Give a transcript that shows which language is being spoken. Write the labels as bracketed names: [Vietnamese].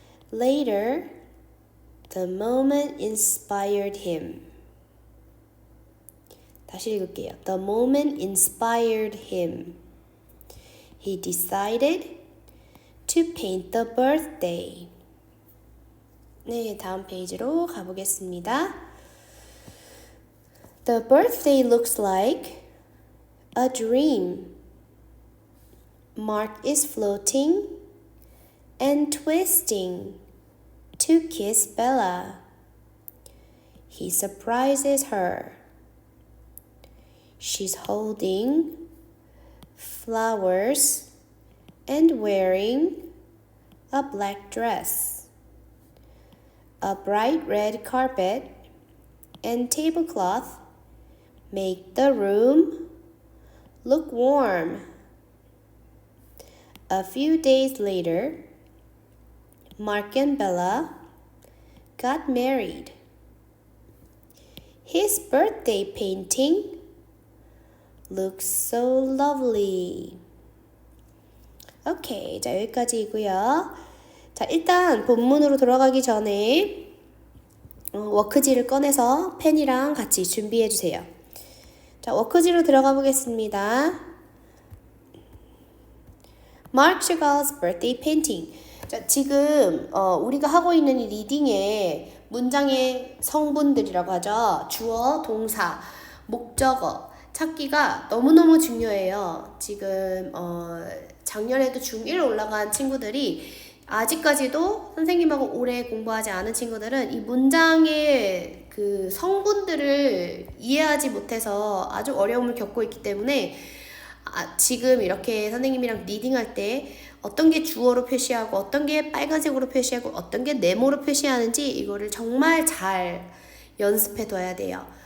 [English] Later, the moment inspired him. [Korean] 다시 읽을게요. [English] The moment inspired him. He decided to paint the birthday. [Korean] 네, 다음 페이지로 가보겠습니다. [English] The birthday looks like a dream. Mark is floating and twisting to kiss Bella. He surprises her. She's holding flowers and wearing a black dress. A bright red carpet and tablecloth make the room look warm. A few days later, Mark and Bella got married. His birthday painting looks so lovely. [Korean] 오케이, 자 여기까지이고요. 자 일단 본문으로 돌아가기 전에 워크지를 꺼내서 펜이랑 같이 준비해 주세요. 자 워크지로 들어가 보겠습니다. [English] Mark Chagall's birthday painting. [Korean] 자 지금 우리가 하고 있는 이 리딩의 문장의 성분들이라고 하죠. 주어, 동사, 목적어 찾기가 너무너무 중요해요. 지금 작년에도 중1 올라간 친구들이 아직까지도 선생님하고 오래 공부하지 않은 친구들은 이 문장의 그 성분들을 이해하지 못해서 아주 어려움을 겪고 있기 때문에 지금 이렇게 선생님이랑 리딩할 때 어떤 게 주어로 표시하고 어떤 게 빨간색으로 표시하고 어떤 게 네모로 표시하는지 이거를 정말 잘 연습해 둬야 돼요.